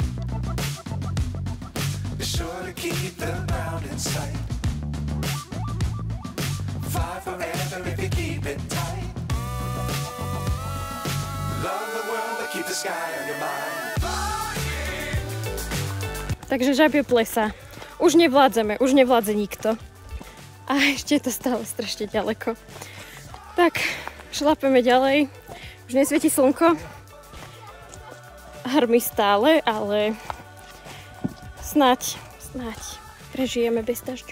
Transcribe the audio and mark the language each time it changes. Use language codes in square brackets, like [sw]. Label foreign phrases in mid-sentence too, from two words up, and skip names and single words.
[en] Be sure to keep the ground in sight. Fly forever if you keep it tight. Love the world but keep the sky on your mind. [sk] Takže Žabie plesa. Už nevládzeme, už nevládze nikto. A ešte je to stále strašne ďaleko. Tak, šlapeme ďalej. Už nesvieti slnko. Hrmí stále, ale snáď prežijeme bez dažďu.